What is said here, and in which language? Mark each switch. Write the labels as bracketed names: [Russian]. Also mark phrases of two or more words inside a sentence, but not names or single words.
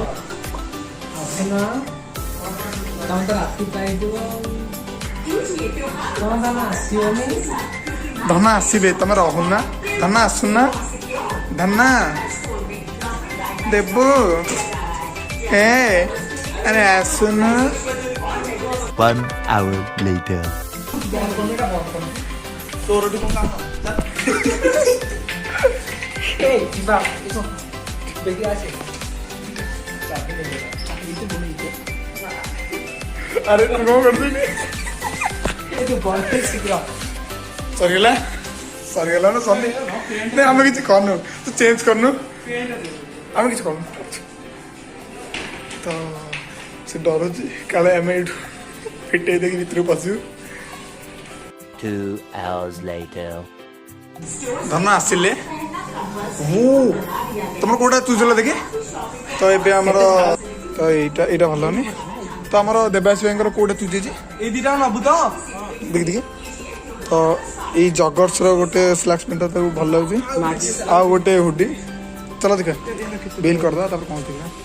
[Odia] ତମେ ତ ରାତି ପାଇଯିବ, କଣ ତମେ ଆସିବନି? ଧନା ଆସିବେ, ତମେ ରହୁନା, ଧନା ଆସୁନା, ଧନା ଦେବୁ ଆରେ ଆସୁନା। [English] 1 hour later. [Odia] ଆରେ ତୁ କ'ଣ କରିଦେଲି? ସରିଗଲା ସରିଗଲା ନା ସରି ନାଇଁ ଆମେ କିଛି କରନୁ, ତୁ ଚେଞ୍ଜ କରନୁ, ଆମେ କିଛି କରନୁ। ତ ସେ ଡରୁଛି କାଳେ ଆମେ ଏଇଠୁ ଫିଟେଇ ଦେଇକି ଭିତରକୁ ପଶିବୁ। [English] 2 hours later. [Odia] ଧନ ଆସିଲେ ତମର କୋଉଟା ଚୁଜଲା ଦେଖେ ତ ଏବେ ଆମର ତ ଏଇଟା ଭଲ ହଉନି ତ ଆମର ଦେବାଶୀ ଭାଇଙ୍କର କୋଉଟା ଚୁଜେଇଛି ଏଇ ଦିଟା ନବୁ ତ ଦେଖି ଦେଖି ତ ଏଇ ଜଗର୍ସର ଗୋଟେ [English] slacks pant [Odia] ତାକୁ ଭଲ ଲାଗୁଛି ଆଉ ଗୋଟେ ହୁଡି ଚଲ ଦେଖା ବିଲ୍ କରିଦେବା ତାପରେ କ'ଣ ଦେଖିବା।